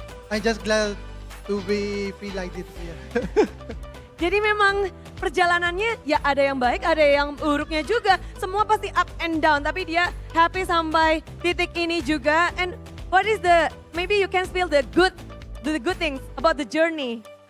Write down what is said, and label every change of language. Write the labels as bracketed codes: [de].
[en] I'm just glad to feel like this here. [id] Jadi memang perjalanannya ya ada yang baik, ada yang buruknya juga. Semua pasti [en] up and down, [id] tapi dia happy sampai titik ini juga. [en] And what is the, maybe you can spill the good things about the journey.